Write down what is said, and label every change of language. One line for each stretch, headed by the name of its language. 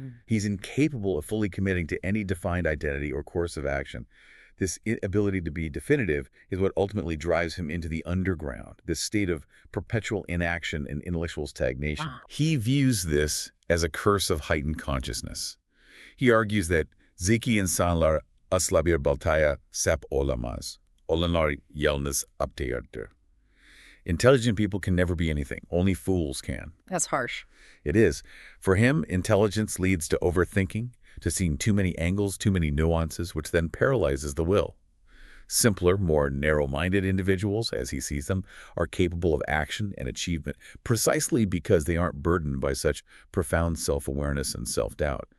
English: He's incapable of fully committing to any defined identity or course of action. This inability to be definitive is what ultimately drives him into the underground, this state of perpetual inaction and intellectual stagnation. He views this as a curse of heightened consciousness. He argues that
Turkish: zeki insanlar asla bir baltaya sap olamaz. Olanlar yalnız aptayardır.
English: Intelligent people can never be anything. Only fools can. That's harsh. It is. For him, intelligence leads to overthinking, to seeing too many angles, too many nuances, which then paralyzes the will. Simpler, more narrow-minded individuals, as he sees them, are capable of action and achievement precisely because they aren't burdened by such profound self-awareness and self-doubt.